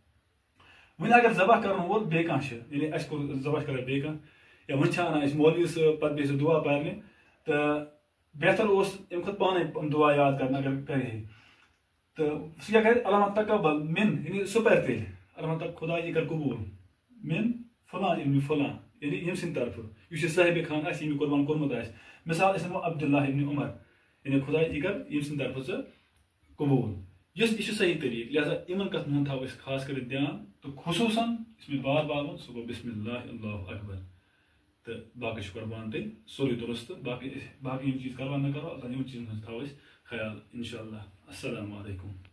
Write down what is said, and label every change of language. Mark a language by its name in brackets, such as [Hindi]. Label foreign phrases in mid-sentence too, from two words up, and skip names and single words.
[Kashmiri] وۄنۍ اگر ذبح کرن وول بیٚیہِ کانٛہہ چھِ یعنی اَسہِ کوٚر ذبح کران بیٚیہِ کانٛہہ یا وۄنۍ چھِ انان أسۍ مولوی صٲب پتہٕ بیٚیہِ سُہ دعا پرنہِ تہٕ بہتر اوس اَمہِ کھۄتہٕ پانے دعا یاد کرن اگر کرِ ہے تہٕ سُہ کیٛاہ کرِ [Arabic] اللہُمہ تقبل مِن [Kashmiri] یعنی سُہ پرِ تیٚلہِ اللہُمہ خۄدا یہِ کر قبوٗل [Arabic] مِن فلان ابن فلان [Kashmiri] یعنی ییٚمہِ سٕنٛدِ طرفہٕ یُس یہِ صاحبِ خان آسہِ ییٚمۍ یہِ قۄربان کوٚرمُت آسہِ مثال أسۍ نِمو عبداللہ ابن عمر یعنی خۄدا یہِ کر ییٚمہِ سٕنٛدِ طرفہٕ ژٕ قبوٗل یہِ چھُ صحیح طریٖقہٕ لہذا یِمن کتھن ہُنٛد تھاوو أسۍ خاص کٔرِتھ دھیان تہٕ خصوٗصن یُس مےٚ بار بار ووٚن سُہ گوٚو [Arabic] بسم اللہ اللہ اکبر [Kashmiri] تہٕ باقٕے چھُ قۄربان تیٚلہِ سورُے درست باقٕے یِم چیٖز کروا نہ کروا یِمن چیٖزن ہٕنٛز تھاوو أسۍ خیال [Arabic] انشاء اللہ السلام علیکم